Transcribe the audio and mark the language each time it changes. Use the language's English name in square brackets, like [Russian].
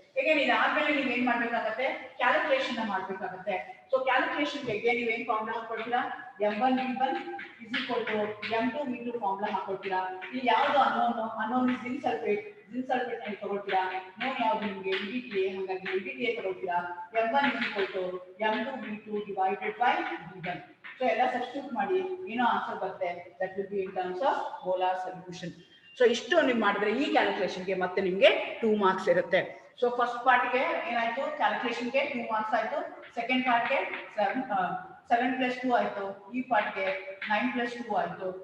[Kannada] Again ಇದಾದ್ಮೇಲೆ ನೀವು ಏನ್ ಮಾಡ್ಬೇಕಾಗತ್ತೆ, ಕ್ಯಾಲ್ಕುಲೇಷನ್ ಮಾಡ್ಬೇಕಾಗತ್ತೆ. ಸೊ ಕ್ಯಾಲ್ಕುಲೇಷನ್ ಗೆ ನೀವೇನ್ formula ಹಾಕೊಳ್ತೀರಾ, [English] M1 V1 is equal to M2 V2 [Kannada] formula ಹಾಕೊಳ್ತೀರಾ. ಇಲ್ಲಿ ಯಾವ್ದು ಅನ್ನೋನ್ ಜಿಂಕ್ ಸಲ್ಫೇಟ್ ನ ತಗೊಳ್ತೀರಾ. ನೋನ್ ಯಾವ್ದು ನಿಮಗೆ EDTA, ಹಾಗಾಗಿ EDTA ತಗೊಳ್ತೀರಾ. [English] M1 is equal to M2 V2 divided by V1. [Kannada] So ಎಲ್ಲ ಸಬ್ಸ್ಟಿಟ್ಯೂಟ್ ಮಾಡಿ ಏನೋ ಆನ್ಸರ್ ಬರುತ್ತೆ. [English] That will be in terms of molar solution. [Kannada] So ಇಷ್ಟು ನೀವು ಮಾಡಿದ್ರೆ ಈ ಕ್ಯಾಲ್ಕುಲೇಷನ್ಗೆ ಮತ್ತೆ ನಿಮಗೆ 2 ಮಾರ್ಕ್ಸ್ ಇರುತ್ತೆ. ಸೊ ಫಸ್ಟ್ ಪಾರ್ಟ್ಗೆ ಏನಾಯ್ತು, ಕ್ಯಾಲ್ಕುಲೇಷನ್ಗೆ 2 ಮಾರ್ಕ್ಸ್ ಆಯ್ತು. ಸೆಕೆಂಡ್ ಪಾರ್ಟ್ಗೆ 7 + 2 ಆಯ್ತು. ಈ ಪಾರ್ಟ್ಗೆ 9 + 2 ಆಯ್ತು.